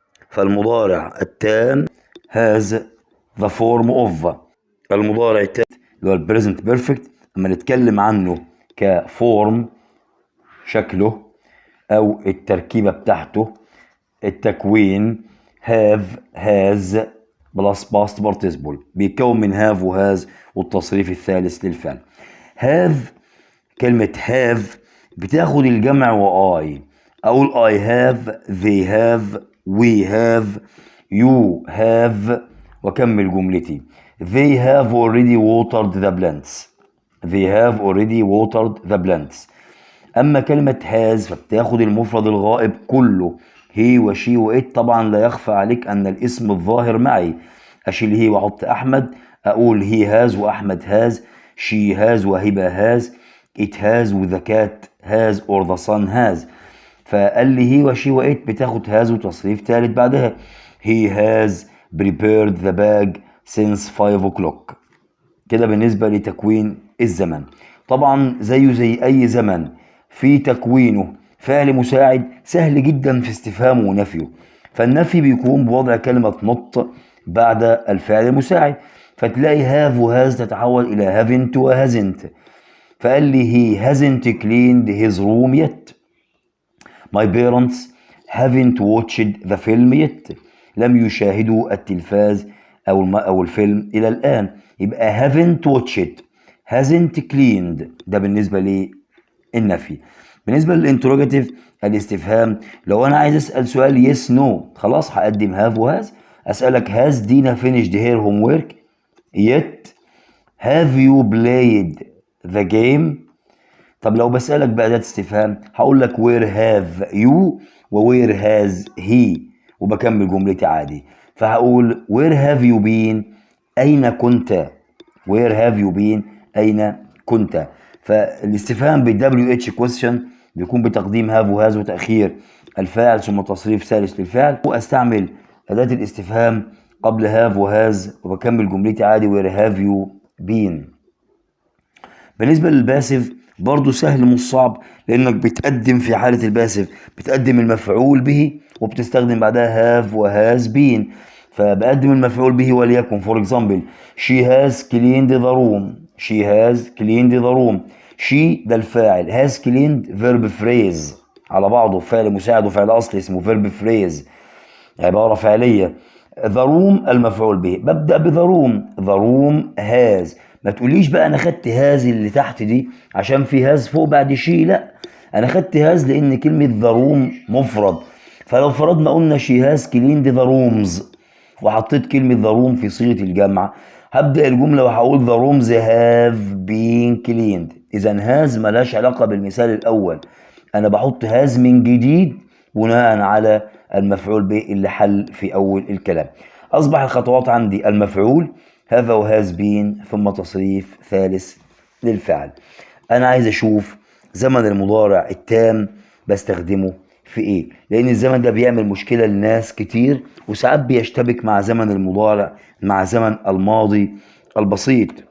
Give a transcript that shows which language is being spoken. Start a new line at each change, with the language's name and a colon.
Arabic: فالمضارع التام
English: has the form of،
Arabic: المضارع التام اللي هو البريزنت بيرفكت اما نتكلم عنه كفورم، شكله او التركيبه بتاعته، التكوين have has بلس past participle، بيتكون من have وهاز والتصريف الثالث للفعل.
English: have،
Arabic: كلمه
English: have
Arabic: بتاخد الجمع واي، اقول
English: I have، they have، we have، you have،
Arabic: وكمل جملتي
English: they have already watered the plants. they have already watered the plants.
Arabic: أما كلمة has فبتاخد المفرد الغائب كله، he وشي وإت. طبعا لا يخفى عليك أن الاسم الظاهر معي، أشيل هي وأحط أحمد، أقول
English: he has
Arabic: وأحمد has،
English: she has
Arabic: وهبة has،
English: it has
Arabic: وذا
English: cat has or the sun has.
Arabic: فقال لي هي وشي وإت بتاخد has وتصريف ثالث بعدها.
English: he has prepared the bag since 5 o'clock.
Arabic: كده بالنسبة لتكوين الزمن. طبعا زيه زي أي زمن في تكوينه فعل مساعد سهل جدا في استفهامه ونفيه. فالنفي بيكون بوضع كلمة not بعد الفعل المساعد، فتلاقي have وhas تتحول إلى haven't وhasn't.
English: فقال لي he hasn't cleaned his room yet. My parents haven't watched the film yet.
Arabic: لم يشاهدوا التلفاز أو الفيلم إلى الآن. يبقى haven't watched، hasn't cleaned، ده بالنسبة للنفي. بالنسبة للانتروجاتيف الاستفهام، لو أنا عايز أسأل سؤال yes no خلاص هقدم have وهاز. أسألك
English: has دينا finished her homework yet؟ have you played the game؟
Arabic: طب لو بسألك بأداة استفهام هقول لك
English: where have you و where has he،
Arabic: وبكمل جملتي عادي. فهقول
English: where have you been،
Arabic: أين كنت؟ where have you been، أين كنت؟ فالاستفهام بال WH question بيكون بتقديم have وهاز وتأخير الفاعل ثم تصريف ثالث للفعل، وأستعمل أداة الاستفهام قبل have وهاز وبكمل جملتي عادي where have you been. بالنسبة للباسف برضو سهل مش صعب، لأنك بتقدم في حالة الباسف بتقدم المفعول به وبتستخدم بعدها have وهاز been. فبقدم المفعول به وليكن
English: for example she has cleaned the room. she has cleaned the room.
Arabic: she ده الفاعل،
English: has cleaned verb phrase
Arabic: على بعضه، فعل مساعد وفعل أصلي اسمه verb phrase، عبارة فعلية.
English: the room
Arabic: المفعول به، ببدأ ب the room.
English: the room has.
Arabic: ما تقوليش بقى أنا خدت هاز اللي تحت دي عشان في هاز فوق بعد شي، لا، أنا خدت هاز لأن كلمة the room مفرد. فلو فرضنا قلنا
English: she has cleaned the rooms
Arabic: وحطيت كلمة
English: the room
Arabic: في صيغة الجمع، هبدأ الجملة وهقول
English: the rooms have been cleaned.
Arabic: إذا has ملهاش علاقة بالمثال الأول، أنا بحط has من جديد بناء على المفعول به اللي حل في أول الكلام. أصبح الخطوات عندي المفعول have و has been ثم تصريف ثالث للفعل. أنا عايز أشوف زمن المضارع التام بستخدمه في إيه، لأن الزمن ده بيعمل مشكلة لناس كتير وساعات بيشتبك مع زمن المضارع مع زمن الماضي البسيط.